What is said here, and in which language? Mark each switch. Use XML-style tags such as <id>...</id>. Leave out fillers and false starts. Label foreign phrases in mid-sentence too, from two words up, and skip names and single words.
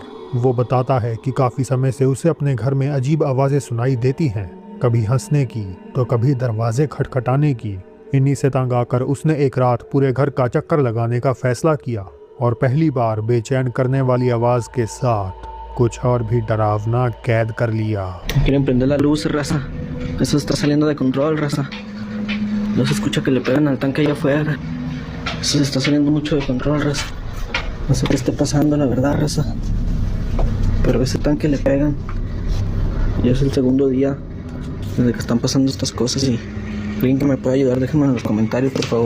<hi>वो बताता है कि काफ़ी समय से उसे अपने घर में अजीब आवाज़ें सुनाई देती हैं, कभी हंसने की तो कभी दरवाजे खटखटाने की। इन्हीं से तंग आकर उसने एक रात पूरे घर का चक्कर लगाने का फैसला किया और पहली बार बेचैन करने वाली आवाज़ के साथ कुछ और भी डरावना कैद कर लिया।</hi> <es>quieren prender la luz, raza. Eso está saliendo de control, raza. No se escucha que le pegan al tanque allá afuera. Eso se está saliendo mucho de control, raza. No sé qué esté pasando, la verdad, raza. Pero ese tanque le pegan. Ya es el segundo día desde que están pasando estas cosas y alguien que me pueda ayudar, déjenme en los comentarios, por favor.</es>